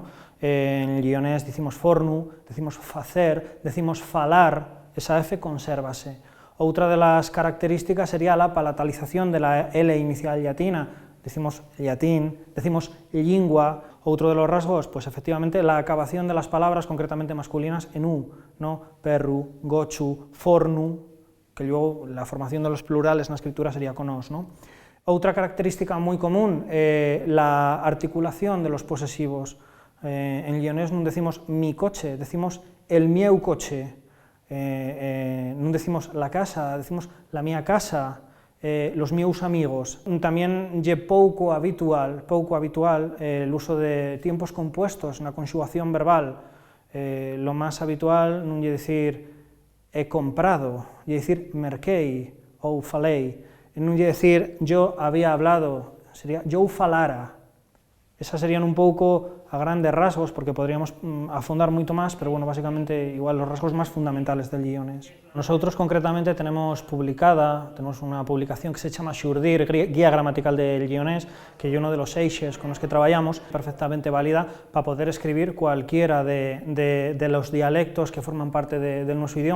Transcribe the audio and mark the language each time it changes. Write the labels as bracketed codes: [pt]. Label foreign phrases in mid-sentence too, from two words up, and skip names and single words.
[es] En leonés decimos fornu, decimos facer, decimos falar, esa F consérvase. Otra de las características sería la palatalización de la L inicial llatina, decimos llatín, decimos lingua. Otro de los rasgos, pues efectivamente la acabación de las palabras, concretamente masculinas, en u, ¿no? Perru, gochu, fornu, que luego la formación de los plurales en la escritura sería con os, ¿no? Otra característica muy común, la articulación de los posesivos. En leonés no decimos mi coche, decimos [ast] el mieu coche, [es] no decimos la casa, decimos la mía casa, [ast] los meus amigos. [es] También es pouco habitual el uso de tiempos compuestos en la conjugación verbal. Lo más habitual no es decir he comprado, es decir [ast] merquei ou falei, [es] no es decir yo había hablado, sería [ast] yo falara. [es] Esas serían un pouco a grandes rasgos, porque podríamos [ast] afondar moito máis, [es] pero bueno, básicamente igual los rasgos más fundamentales del leonés. Nosotros concretamente tenemos una publicación que se llama Xurdir, Guía Gramatical del Leonés, que es uno de los eixes con los que trabajamos, perfectamente válida para poder escribir cualquiera de los dialectos que forman parte de nuestro idioma.